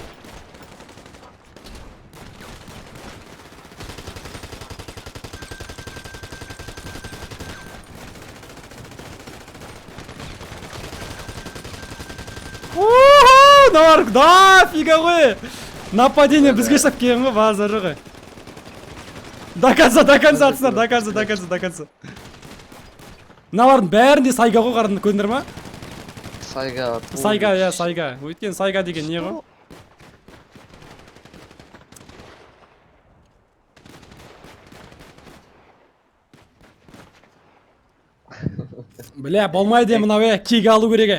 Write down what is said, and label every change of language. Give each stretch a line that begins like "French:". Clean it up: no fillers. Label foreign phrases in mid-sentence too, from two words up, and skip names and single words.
Kazakh: Мыналар да фига ғой. Нападение бізге жасап келген ғой, базары ғой.
Russian: До конца атсынар, до конца.
Kazakh: Мыналардың бәрінде сайга ғой, қарадың көрдіңдер ма? Сайга. Өйткені сайга деген не ғой? Бля, болмайды мынау, кек алу керек.